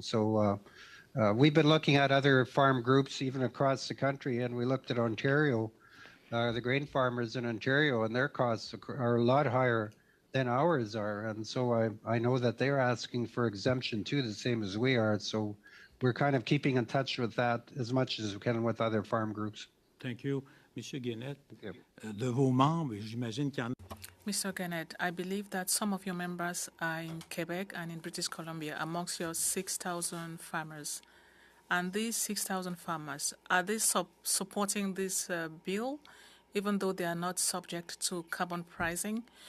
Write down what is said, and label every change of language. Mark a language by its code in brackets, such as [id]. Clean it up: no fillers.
[en] So we've been looking at other farm groups even across the country, and we looked at Ontario, the grain farmers in Ontario, and their costs are a lot higher than ours are. And so I know that they're asking for exemption too, the same as we are. So we're kind of keeping in touch with that as much as we can with other farm groups. Thank you. [fr] Monsieur Guénette, de vos membres, j'imagine qu'il y en a. [en] Mr. Gannett, I believe that some of your members are in Quebec and in British Columbia amongst your 6,000 farmers. And these 6,000 farmers, are they supporting this bill, even though they are not subject to carbon pricing?